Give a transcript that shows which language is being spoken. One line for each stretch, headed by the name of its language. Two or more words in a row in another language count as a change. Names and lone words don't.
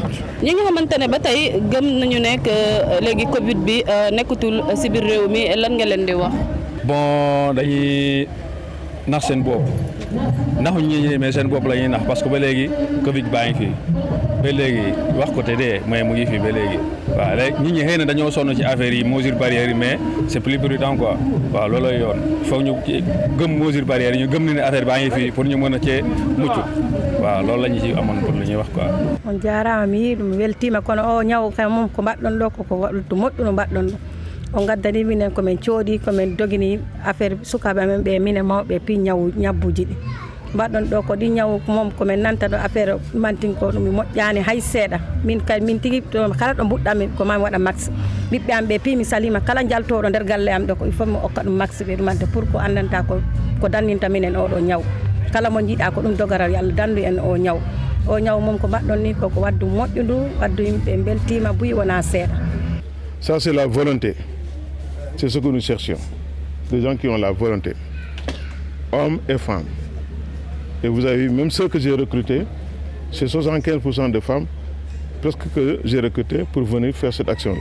Wolof: ñi nga xamante ne ba tey gëm nañu nekk léegi Covid bi nekkatul ci biir réew mi lan nga leen di wax. bon dañuy nax seen bopp naxuñ ñi mais seen bopp la ñuy nax
French: parce que
Wolof: ba léegi Covid baa ngi fii ba léegi wax ko te dee mais mu ngi fii ba léegi waaw léegi nit ñi xëy na dañoo sonn ci affaire yi
French: mesures barrières
Wolof: yi
French: mais c'est plus prudent quoi
Wolof: waaw loolooy yoon foog ñu gëm
French: mesures barrières
Wolof: yi ñu gëm ne affaire baa ngi fii pour ñu mën a cee mucc waaw loolu la ñu ci amoon pour lu ñuy wax quoi.
Fula: on jaaraama mi yiɗi ɗum weltima kono o ñaw kam mom ko mbaɗɗon ɗo koko waɗtu moƴƴuno mbaɗɗon ɗo o gaddani minen komin cooɗi komin dogini affaire sukaɓe amen ɓe minen mawɓe pi ñabbuji ɗi mbaɗɗon ɗo ko ɗi ñaw mom komin nanta ɗo affaire mantinko ɗum moƴƴani hay seeɗa min kay min tigui kala ɗo mbuɗɗami ko mami waɗa max ɓiɓɓe am ɓe pi mi salima kala jaltoɗo nder galle am ɗo ko
French: il faut
Fula: mi okka ɗum max ɓe ɗumante pour ko andanta ko danninta minen oɗo ñaw kala mo jiiɗa ko ɗum dogaral yo Allah dandu en o ñaw mom ko mbaɗɗon ni koko waddu moƴƴudu waddu yimɓe beltima buyi wona seeɗa.
French: Ça c'est la volonté, c'est ce que nous cherchions, des gens qui ont la volonté, hommes et femmes. Et vous avez vu, même ceux que j'ai recrutés, c'est 75% de femmes presque que j'ai recrutés pour venir faire cette action-là.